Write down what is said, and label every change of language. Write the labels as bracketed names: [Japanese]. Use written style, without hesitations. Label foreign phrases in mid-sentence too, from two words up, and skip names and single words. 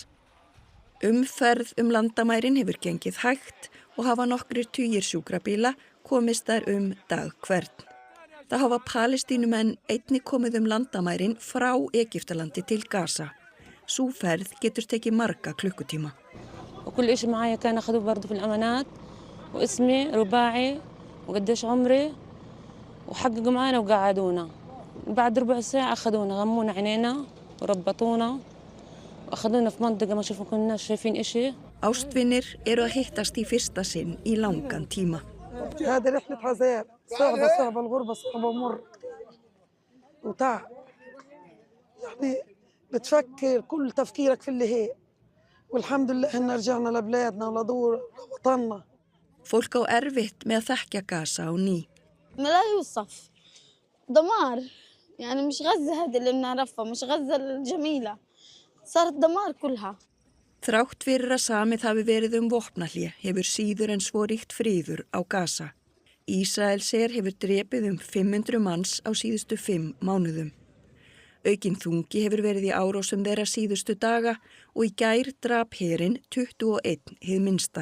[Icelandic] Umferð landamærin hefur gengið hægt og hafa nokkrir tugir sjúkrabíla komist þar dag hvern. Það hafa Palestínumenn einnig komið landamærin frá Egyptalandi til Gaza. Sú ferð getur tekið marga klukkutíma. [Arabic] وكل شيء معايا كان أخذوه برضه في الأمانات واسمي رباعي وقديش عمري وحققوا معنا وقعدونا. بعد ربع ساعة أخذونا غمونا عينينا وربطونا وأخذونا في منطقة ما كناش شايفين إشي. [Icelandic] Ástvinir eru að hittast í fyrsta sinn í langan tíma. [Arabic] هذه رحلة عذاب صعبة الغربة صعبة ومر وتعب يعني بتفكر كل تفكيرك في اللي هي والحمد لله إن رجعنا لبلادنا ولدور وطننا. [Icelandic] Fólk á erfitt með að þekkja Gaza á ný. [Arabic] لا يوصف دمار يعني مش غزة هذه اللي بنعرفها مش غزة الجميلة صارت دمار كلها. [Icelandic] Þrátt fyrir að samið hafi verið vopnahlé hefur síður en svo ríkt friður á Gaza. Ísraelsher hefur drepið 500 manns á síðustu 5 mánuðum. Aukinn þungi hefur verið í árásum þeirra síðustu daga og í gær drap herinn 21 hið minnsta.